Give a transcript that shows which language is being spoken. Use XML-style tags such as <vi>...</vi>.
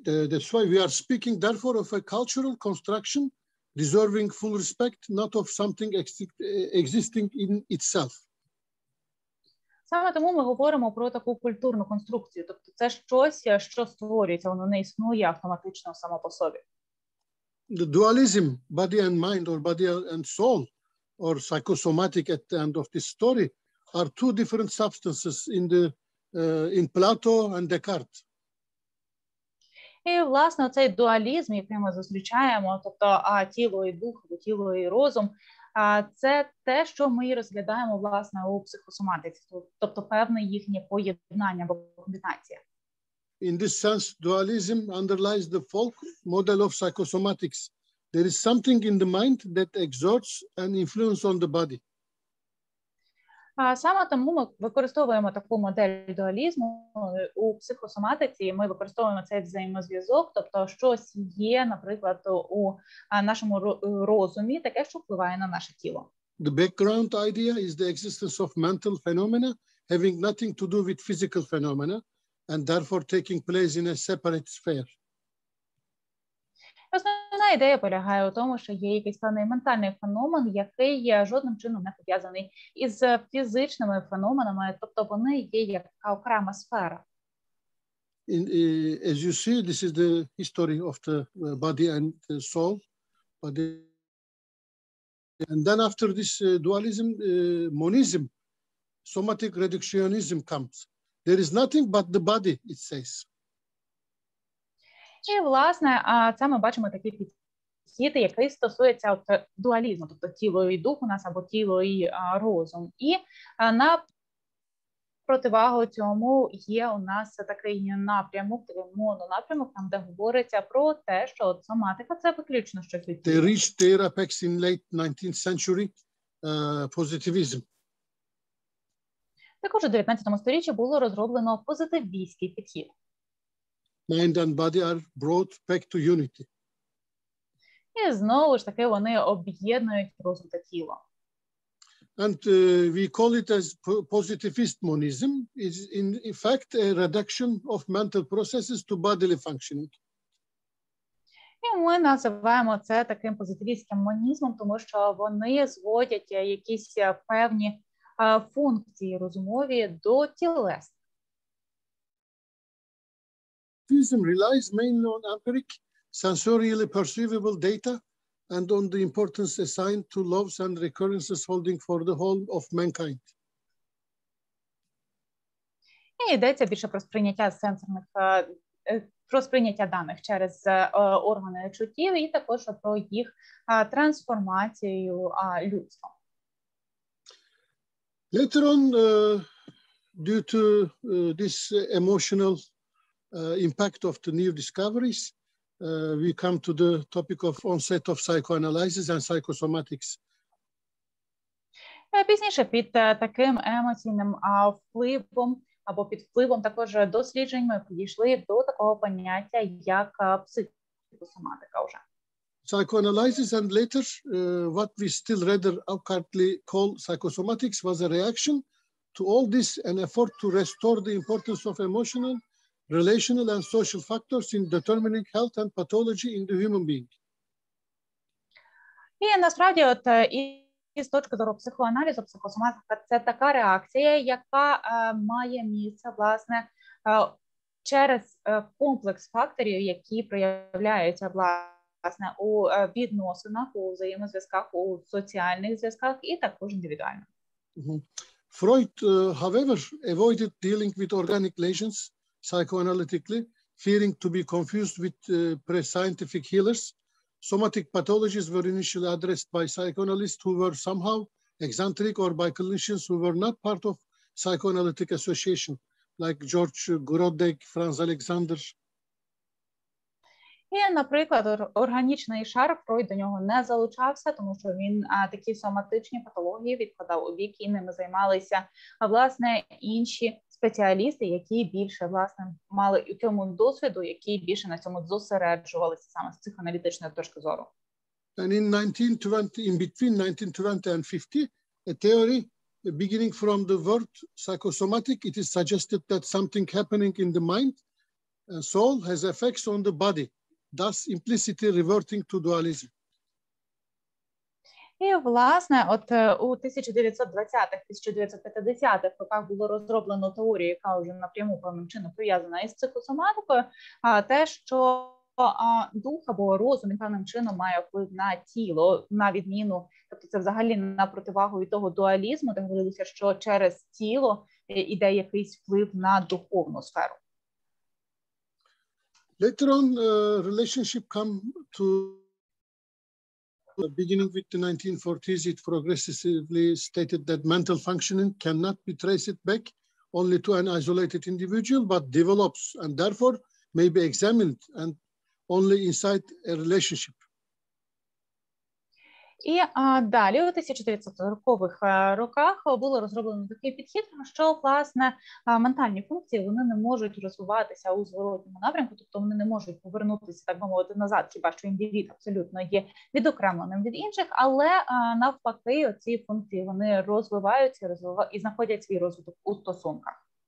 <en>That's why we are speaking therefore of a cultural construction deserving full respect, not of something existing in itself.</en> <uk>Саме тому ми говоримо про таку культурну конструкцію, тобто це щось, що створюється, воно не існує автоматично само по собі.</uk> <en>The dualism, body and mind, or body and soul, or psychosomatic at the end of this story, are two different substances in Plato and Descartes.</en> <uk>І, власне, цей дуалізм, який ми зустрічаємо, тобто тіло і дух, або тіло і розум, це те, що ми і розглядаємо, власне, у психосоматиці, тобто певне їхнє поєднання або комбінація.</uk> <en>In this sense, dualism underlies the folk model of psychosomatics. There is something in the mind that exerts an influence on the body.</en> <uk>Саме тому ми використовуємо таку модель дуалізму у психосоматиці. Ми використовуємо цей взаємозв'язок, тобто щось є, наприклад, у нашому розумі, таке, що впливає на наше тіло.</uk> <en>The background idea is the existence of mental phenomena having nothing to do with physical phenomena and therefore taking place in a separate sphere.</en> <uk>Основна ідея полягає у тому, що є якийсь певний ментальний феномен, який жодним чином не пов'язаний із фізичними феноменами, тобто вони є як окрема сфера.</uk> <en>As you see, this is the history of the body and the soul. And then after this dualism, monism, somatic reductionism comes. There is nothing but the body, it says.</en> <uk>І, власне, це ми бачимо такий підхід, який стосується дуалізму, тобто тіло і дух у нас, або тіло і розум. І на противагу цьому є у нас такий напрямок, такий мононапрямок, там, де говориться про те, що соматика – це виключно щось від тіла.</uk> <en>They reached their apex in late 19th century, positivism.</en> <uk>Також у 19 сторіччі було розроблено позитивістський підхід.</uk> <en>Mind and body are brought back to unity.</en> <uk>І знову ж таки вони об'єднують розум та тіло.</uk> <en>And we call it as positivist monism. Is in fact a reduction of mental processes to bodily functioning.</en> <uk>І ми називаємо це таким позитивістським монізмом, тому що вони зводять якісь певні функції розумові до тілес.</uk> <en>Positivism relies mainly on empiric, sensorially perceivable data and on the importance assigned to loves and recurrences holding for the whole of mankind.</en> <uk>І йдеться більше про сприйняття сенсорних, про сприйняття даних через органи чуттів і також про їх трансформацію людством.</uk> <en>Later on, due to this emotional impact of the new discoveries, we come to the topic of onset of psychoanalysis and psychosomatics.</en> <uk>Пізніше під таким емоційним впливом або під впливом також досліджень ми підійшли до такого поняття, як психосоматика вже.</uk> <en>Psychoanalysis and later what we still rather awkwardly call psychosomatics was a reaction to all this, an effort to restore the importance of emotional, relational and social factors in determining health and pathology in the human being.</en> <uk>І насправді і з точки зору психоаналізу, психосоматика – це така реакція, яка має місце, власне, через комплекс факторів, які проявляються, власне, у відносинах, у взаємозв'язках, у соціальних зв'язках і також індивідуально.</uk> <en>Freud, however, avoided dealing with organic lesions psychoanalytically, fearing to be confused with pre-scientific healers. Somatic pathologies were initially addressed by psychoanalysts who were somehow eccentric or by clinicians who were not part of psychoanalytic association, like George Grodek, Franz Alexander.</en> <uk>І, наприклад, органічний шар, Фройд до нього не залучався, тому що він такі соматичні патології відкладав у бік, і ними займалися, власне, інші спеціалісти, які більше, власне, мали у цьому досвіду, які більше на цьому зосереджувалися саме з психоаналітичної точки зору.</uk> <en>And in 1920, in between 1920 and 50, a theory beginning from the word psychosomatic, it is suggested that something happening in the mind and soul has effects on the body, thus implicitly reverting to dualism.</en> <uk>І, власне, от у 1920-1950-х роках було розроблено теорію, яка вже напряму певним чином пов'язана із психосоматикою, те, що дух або розум певним чином має вплив на тіло, на відміну, тобто це взагалі на противагу від того дуалізму, де говорилося, що через тіло іде якийсь вплив на духовну сферу.</uk> <en>Later on, relationship come to beginning with the 1940s, it progressively stated that mental functioning cannot be traced back only to an isolated individual, but develops and therefore may be examined and only inside a relationship.</en> <uk>І далі у 1940-х роках було розроблено такий підхід, що, власне, ментальні функції, вони не можуть розвиватися у зворотньому напрямку, тобто вони не можуть повернутися, так би мовити, назад, хіба що індивід абсолютно є відокремленим від інших, але навпаки, оці функції, вони розвиваються і знаходять свій розвиток у стосунках.</uk>